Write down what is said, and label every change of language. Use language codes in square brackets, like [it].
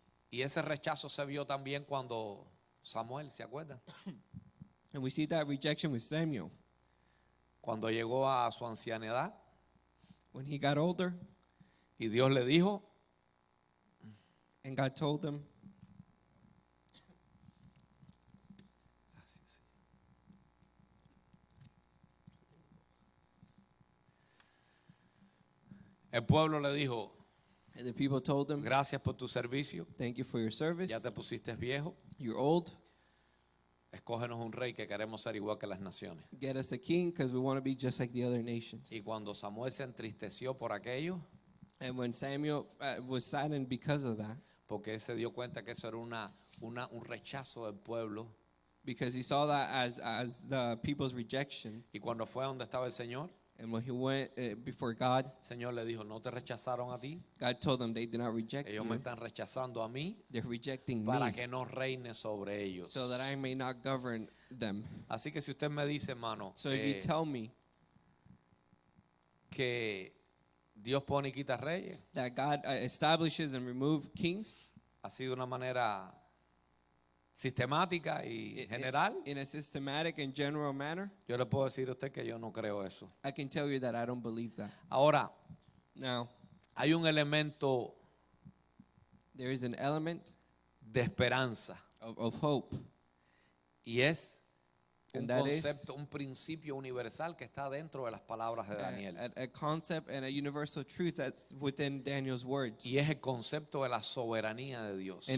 [es] y ese rechazo se vio también cuando Samuel, ¿se acuerdan? [en] And we see that rejection with Samuel. [es] Cuando llegó a su ancianidad [en] When he got older [es] y Dios le dijo, [en] and God told him, [es] el pueblo le dijo, [en] and the people told him, [es] gracias por tu servicio, [en] thank you for your service. [es] ya te pusiste viejo, [en] You're old. [es] escógenos un rey que queremos ser igual que las naciones. [en] Get us a king because we want to be just like the other nations. [es] Y cuando Samuel se entristeció por aquello, [en] And when Samuel was saddened because of that, [es] porque él se dio cuenta que eso era un rechazo del pueblo, [en] because he saw that as the people's rejection, [es] y cuando fue a donde estaba el Señor, [en] and when he went before God, [es] el Señor le dijo, no te rechazaron a ti, [en] God told them they did not reject [es] ellos [en] you. [es] me están rechazando a mí [en] They're rejecting [es] para [en] me [es] que no reine sobre ellos. [en] so that I may not govern them. [es] Así que si usted me dice, hermano, [en] So if you tell me [es] que Dios pone y quita reyes, [en] that God establishes and removes kings [es] así de una manera sistemática y general, [en] in a systematic and general manner, [es] yo le puedo decir a usted que yo no creo eso. [en] I can tell you that I don't believe that. [es] Ahora, [en] Now, [es] hay un elemento [en] there is an element [es] de esperanza [en] of hope, [es] y es un [en] and that is [es] concepto, un principio universal que está dentro de las palabras de Daniel. [en] a concept and a universal truth that's within Daniel's words. [es] Y es el concepto de la soberanía de Dios.